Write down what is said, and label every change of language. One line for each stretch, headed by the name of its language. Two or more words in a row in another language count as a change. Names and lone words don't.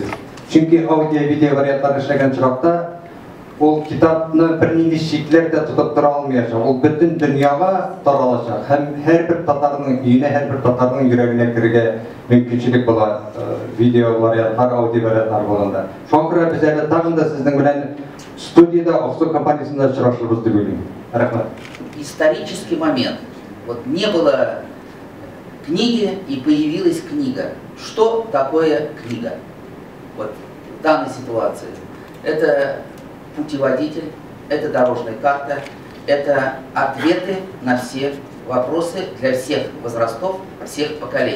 Tatar: Чөнки аудио, видео вариантларын эшләгән чакта ул китапны бернинди чикләр дә тотып тора алмаячак. Ул бөтен дөньяга таралачак һәм һәрбер татарның өенә, һәрбер татарның йөрәгенә кергә мөмкинчелек була видео вариантлар, аудио вариантлар булганда. Шуңа күрә без әле тагын да сезнең белән студияда, Аксу компаниясында очрашырбыз дип уйлыйм. Рәхмәт.
Russian: Исторический момент. Вот не было книги и появилась книга. Что такое книга? Вот в данной ситуации. Это путеводитель, это дорожная карта, это ответы на все вопросы для всех возрастов, всех поколений.